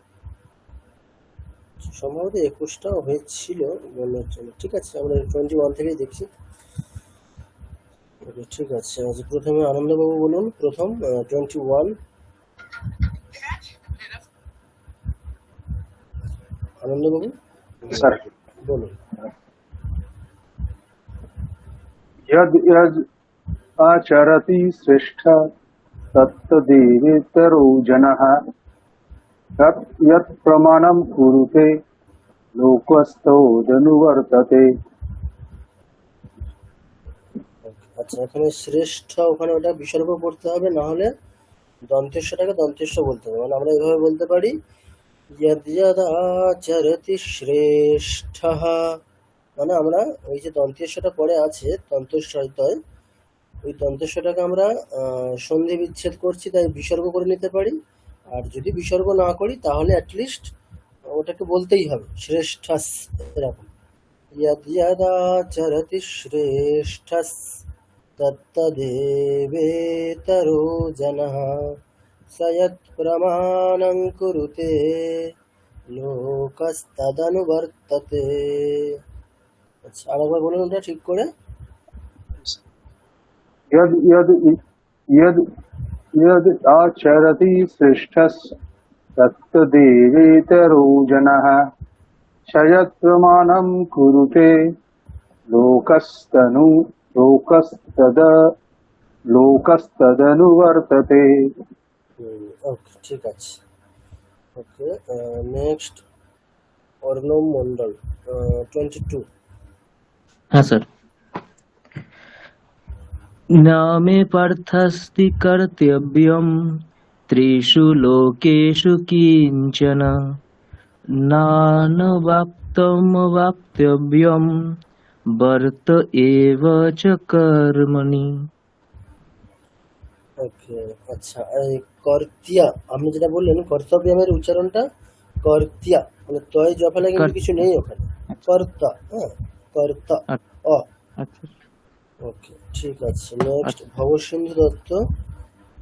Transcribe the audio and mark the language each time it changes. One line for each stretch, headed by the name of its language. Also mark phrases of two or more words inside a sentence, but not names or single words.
Bangla: সম্ভবত 21টাও হয়েছিল মনে হচ্ছে না। ঠিক আছে, আমরা 21 থেকেই দেখছি। ওকে, ঠিক আছে। আচ্ছা, প্রথমে আনন্দবাবু বলুন, প্রথম 21। আনন্দবাবু सर বলুন।
Sanskrit: यद् यद् आचरति श्रेष्ठ तत्तदेवेतरो जनः तत् यत् प्रमाणं कुरुते लोकस्थोदनुवर्तते।
Bangla: আচ্ছা, এখানে শ্রেষ্ঠ, ওখানে ওটা বিসর্গ পড়তে হবে, না হলে দন্তেশ্বটাকে দন্তেশ্ব বলতে হবে। মানে আমরা এভাবে বলতে পারি,
Sanskrit: यद् यद् आचरति শ্রেষ্ঠঃ।
Bangla: মানে আমরা ওই যে দন্তেশ্বটা পরে আছে তন্তস্বয়, ওই দন্তেশ্বটাকে আমরা সন্ধি বিচ্ছেদ করছি, তাই বিসর্গ করে নিতে পারি। আর যদি বিসর্গ না করি তাহলে অ্যাটলিস্ট ওটাকে বলতেই হবে শ্রেষ্ঠস, এরকম।
Sanskrit: यद् यदाचरति श्रेष्ठः तत्तदेवेतरो जनः स यत्प्रमाणं कुरुते लोकस्तदनुवर्तते।
Bangla: আচ্ছা, আরেকবার বলুন ওটা ঠিক করে।
Sanskrit: यद् यद् यद् यद् आचरति श्रेष्ठः तत्तदेवेतरो जनः स यत् प्रमाणं कुरुते लोकस्तदनुवर्तते।
Bangla: ওকে, ঠিক আছে। ওকে, নেক্সট অর্ণব মন্ডল, 22। হ্যাঁ স্যার।
Sanskrit: न मे पार्थस्ति कर्तव्यं त्रिषु लोकेषु किंचन नानवाप्तमवाप्तव्यं वर्त एव च कर्मणि।
Bangla: ওকে, আচ্ছা, এই কর্তিয়া, আপনি যেটা বললেন কর্তব্যের উচ্চারণটা কর্তিয়া, মানে তয় জফলা কিন্তু কিছু নেই ওখানে, কর্তা। হ্যাঁ, কর্তা। অ। अच्छा ওকে, ঠিক আছে। নেক্সট ভবসিন্ধু দত্ত।